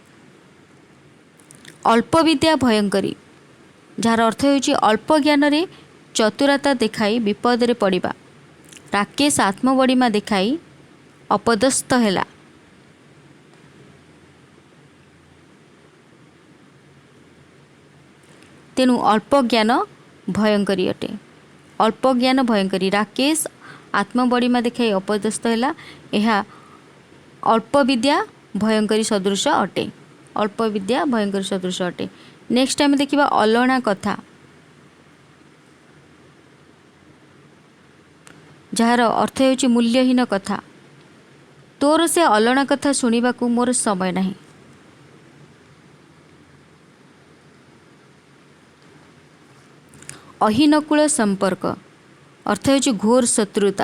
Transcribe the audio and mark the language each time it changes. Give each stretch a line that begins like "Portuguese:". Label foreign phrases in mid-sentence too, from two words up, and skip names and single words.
Odia: ଅଳ୍ପ ବିଦ୍ୟା ଭୟଙ୍କରୀ ଯାର ଅର୍ଥ ହେଉଛି ଅଳ୍ପ ଜ୍ଞାନ ରେ ଚତୁରତା ଦେଖାଇ ବିପଦ ରେ ପଡ଼ିବା। ରାକେଶ ଆତ୍ମବଡ଼ିମା ଦେଖାଇ ଅପଦସ୍ଥ ହେଲା। ତେଣୁ ଅଳ୍ପ ଜ୍ଞାନ ଭୟଙ୍କରୀ ଅଟେ। ଅଳ୍ପ ଜ୍ଞାନ ଭୟଙ୍କରୀ ରାକେଶ ଆତ୍ମବଡ଼ିମା ଦେଖାଇ ଅପଦସ୍ଥ ହେଲା। यह ଅଳ୍ପ ବିଦ୍ୟା ଭୟଙ୍କରୀ ସଦୃଶ ଅଟେ। ଅଳ୍ପ ବିଦ୍ୟା ଭୟଙ୍କରୀ ସଦୃଶ ଅଟେ।
English: next time
Odia: ଦେଖିବା ଅଲଣା କଥା ଯାର ଅର୍ଥ ହେଉଛି ମୂଲ୍ୟହୀନ କଥା। ତୋର ସେ ଅଲଣା କଥା ଶୁଣିବାକୁ ମୋର ସମୟ ନାହିଁ। ଅହିନକୁଳ ସମ୍ପର୍କ ଅର୍ଥ ହେଉଛି ଘୋର ଶତ୍ରୁତା।